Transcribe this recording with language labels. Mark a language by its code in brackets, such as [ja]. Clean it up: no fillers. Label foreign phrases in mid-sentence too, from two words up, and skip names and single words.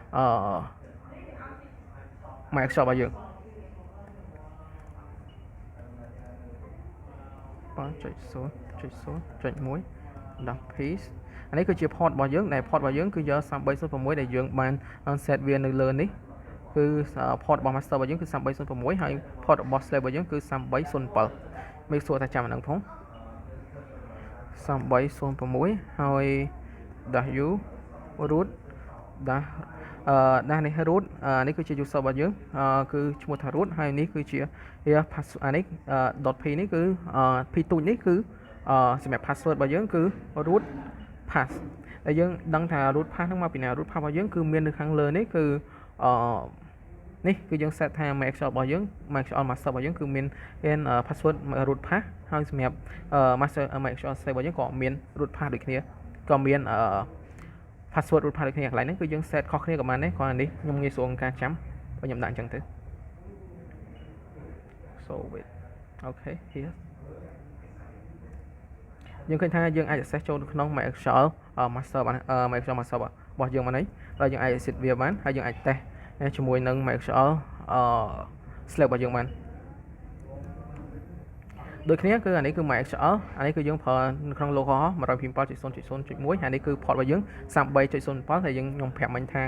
[km] MySQL របស់យើង 0.0.1 ដាក់ piece អានេះគឺជា port របស់យើងដែល port របស់យើងគឺយក 3306 ដែលយើងបាន set វានៅលើនេះគឺ port របស់ master របស់យើងគឺ 3306 ហើយ port របស់ slave របស់យើងគឺ 3307 [en] make sure [km] ថាចាំអាហ្នឹងផង 3306 ហើយ [en] dash u root dash dash [km] នេះ root នេះគឺជា user របស់យើងគឺឈ្មោះថា root ហើយនេះគឺជា password នេះ .p នេះគឺ p ទូចនេះគឺសម្រាប់ password របស់យើងគឺ [en] root pass [km] ដែលយើងដឹងថា [en] root pass [km] ហ្នឹងមកពីណា [en] root pass [km] របស់យើងគឺមាននៅខាងលើនេះគឺនេះគឺយើង set ថា MySQL របស់យើង [en] MySQL master [km] របស់យើងគឺមាន [en] password root pass [km] ហើយសម្រាប់ [en] master MySQL save [km] របស់យើងក៏មាន [en] root pass [km] ដូចគ្នាក៏មាន [en] password root pass [km] ដូចគ្នាកន្លែងហ្នឹងគឺយើង set ខុសគ្នាក៏បានដែរគ្រាន់តែនេះខ្ញុំងាយស្រួលក្នុងការចាំបើខ្ញុំដាក់អញ្ចឹងទៅ [en] so wait okay here [km] យើងឃើញថាយើងអាច access ចូលក្នុង [en] MySQL master [km] បាន [en] MySQL master [km] របស់យើងបានហើយហើយយើងអាច exit វាបានហើយយើងអាច test ជាមួយនឹង [en] MySQL slave [km] របស់យើងបាន ដូចគ្នាគឺអានេះគឺ MySQL អានេះគឺយើងប្រើនៅក្នុង localhost 127.0.0.1 ហើយនេះគឺ port របស់យើង 33.07 ហើយខ្ញុំប្រាប់មិញថា